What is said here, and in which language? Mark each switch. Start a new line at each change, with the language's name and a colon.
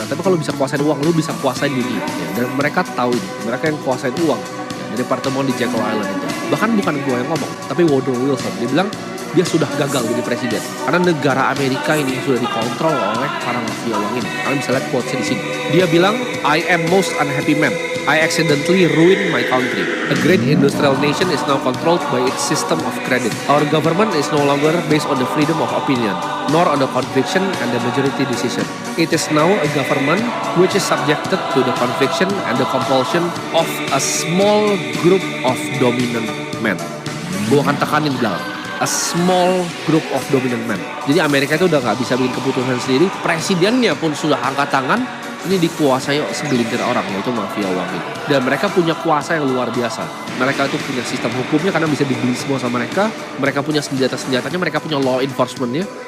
Indonesian: Tapi kalau bisa kuasain uang, lu bisa kuasain dunia. Ya. Dan mereka tahu ini, mereka yang kuasain uang. Ya, dari pertemuan di Jekyll Island itu. Bahkan bukan gue yang ngomong, tapi Woodrow Wilson. Dia bilang, dia sudah gagal jadi presiden. Karena negara Amerika ini sudah dikontrol oleh para mafia uang ini. Kalian bisa lihat quotes-nya di sini. Dia bilang,
English: I am most unhappy man. I accidentally ruined my country. A great industrial nation is now controlled by its system of credit. Our government is no longer based on the freedom of opinion, nor on the conviction and the majority decision. It is now a government which is subjected to the conviction and the compulsion of a small group of dominant men.
Indonesian: Gue akan tekanin belakang.
English: A small group of dominant men.
Indonesian: Jadi Amerika itu udah gak bisa bikin keputusan sendiri. Presidennya pun sudah angkat tangan. Ini dikuasai segelintir orang, yaitu mafia uang ini. Dan mereka punya kuasa yang luar biasa. Mereka itu punya sistem hukumnya karena bisa dibeli semua sama mereka. Mereka punya senjata-senjatanya, mereka punya law enforcementnya.